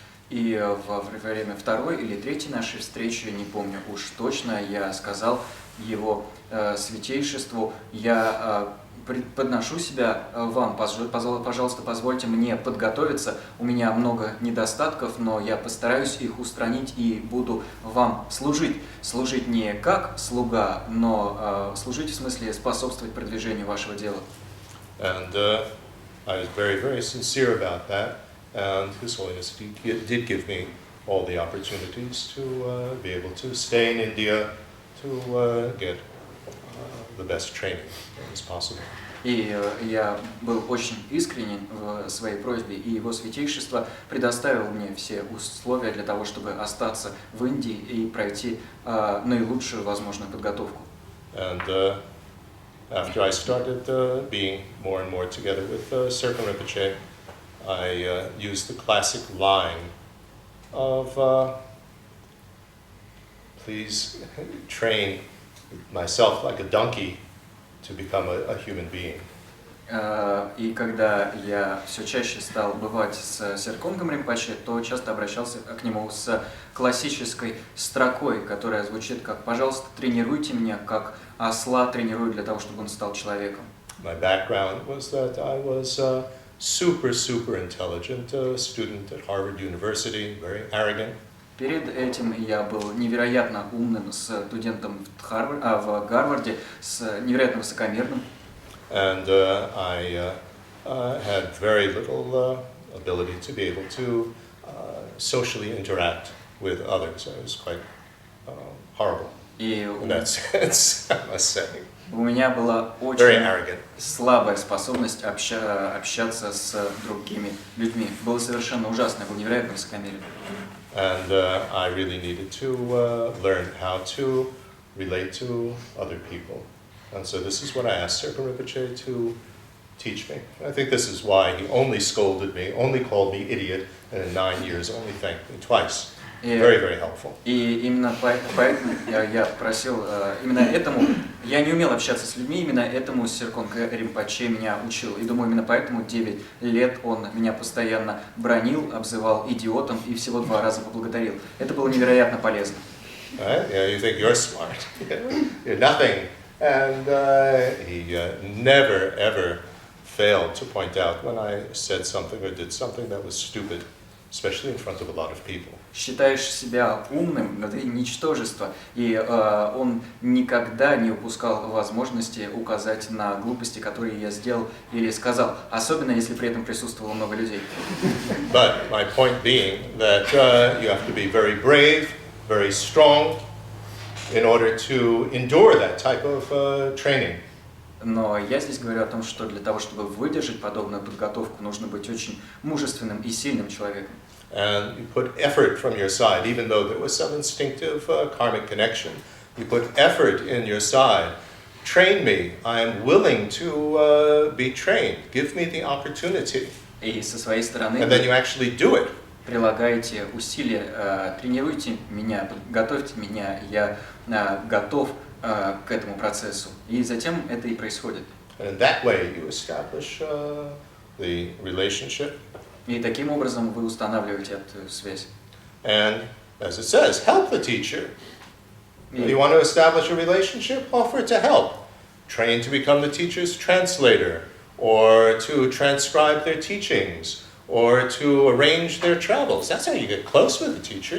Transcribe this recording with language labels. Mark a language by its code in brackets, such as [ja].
[ru] И во время второй или третьей нашей встречи, не помню уж точно, я сказал его святейшеству, я подношу себя вам, пожалуйста, позвольте мне подготовиться, у меня много недостатков, но я постараюсь их устранить и буду вам служить. Служить не как слуга, но служить в смысле способствовать продвижению вашего дела. [en] And I was very, very sincere about that, and His Holiness did give me all the opportunities to be able to stay in India, to get the best training as possible. [ru] И я был очень искренен в своей просьбе, и его святейшество предоставил мне все условия для того, чтобы остаться в Индии и пройти наилучшую возможную подготовку. [en] And after I started being more and more together with Serpa Rinpoche, I used the classic line of please train myself like a donkey to become a human being. [ru] И когда я все чаще стал бывать с Серконгом Ринпоче, то часто обращался к нему с классической строкой, которая звучит как «пожалуйста, тренируйте меня, как осла тренирую для того, чтобы он стал человеком». [en] My background was that I was a super intelligent student at Harvard University, very arrogant. [ru] Перед этим я был невероятно умным студентом в Гарварде, с невероятно высокомерным. [en] And I had very little ability to be able to socially interact with others. I was quite horrible [ru] И [en] in that sense, I must say. [ru] у меня была [en] Very [ru] очень [en] arrogant. [ru] слабая способность общаться с другими людьми. Было совершенно ужасно, я был невероятно высокомерен. [en] And I really needed to learn how to relate to other people. And so this is what I asked Serkan Rinpoche to teach me. I think this is why he only scolded me, only called me idiot, and in 9 years only thanked me twice. Very helpful. [ru] И именно поэтому я просил, именно этому, я не умел общаться с людьми, именно этому Серконг Ринпоче меня учил. И думаю, именно поэтому 9 лет он меня постоянно бранил, обзывал идиотом и всего 2 раза поблагодарил. Это было невероятно полезно. [en] Right? Yeah, you think you're smart. You're nothing. And he never ever failed to point out when I said something or did something that was stupid, especially in front of a lot of people. [ru] Считаешь себя умным, но ты ничтожество. И он никогда не упускал возможности указать на глупости, которые я сделал или сказал, особенно если при этом присутствовало много людей. [en] But my point being that you have to be very brave, very strong in order to endure that type of training. [ru] Но я здесь говорю о том, что для того, чтобы выдержать подобную подготовку, нужно быть очень мужественным и сильным человеком. [en] And you put effort from your side, even though there was some instinctive karmic connection. You put effort in your side. Train me. I am willing to be trained. Give me the opportunity. [ru] И со своей стороны [en] And then you actually do it. [ru] прилагаете усилия, тренируйте меня, готовьте меня, я готов к этому процессу. И затем это и происходит. [en] And in that way you establish the relationship. [ru] И таким образом вы устанавливаете эту связь. [en] And as it says, help the teacher. [ru] И, [en] You want to establish a relationship? Offer to help. Train to become the teacher's translator, or to transcribe their teachings, or to arrange their travels. That's how you get close with the teacher.